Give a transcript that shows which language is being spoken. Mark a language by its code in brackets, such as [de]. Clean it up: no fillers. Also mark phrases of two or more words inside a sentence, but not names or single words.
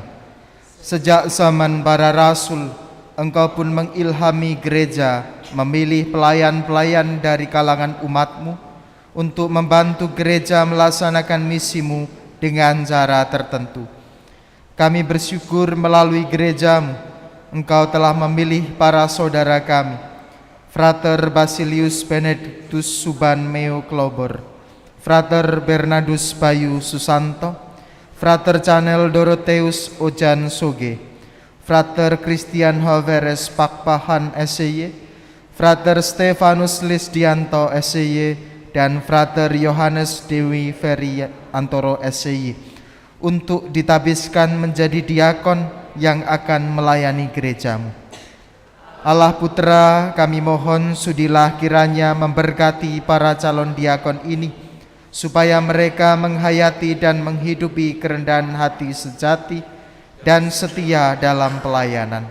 [id] Sejak zaman para rasul, Engkau pun mengilhami gereja memilih pelayan-pelayan dari kalangan umat-Mu untuk membantu gereja melaksanakan misi-Mu dengan cara tertentu. Kami bersyukur melalui gereja-Mu, Engkau telah memilih para saudara kami, Frater Basilius Benedictus Suban Meo Klobor, Frater Bernardus Bayu Susanto, Frater Chanel Dorotheus Ojan Soge, Frater Christian Hoveres Pakpahan SY, Frater Stefanus Lisdianto SY, dan Frater Yohanes Dewi Ferry Antoro SY untuk ditabiskan menjadi diakon yang akan melayani gereja-Mu. Allah Putra, kami mohon sudilah kiranya memberkati para calon diakon ini, supaya mereka menghayati dan menghidupi kerendahan hati sejati dan setia dalam pelayanan.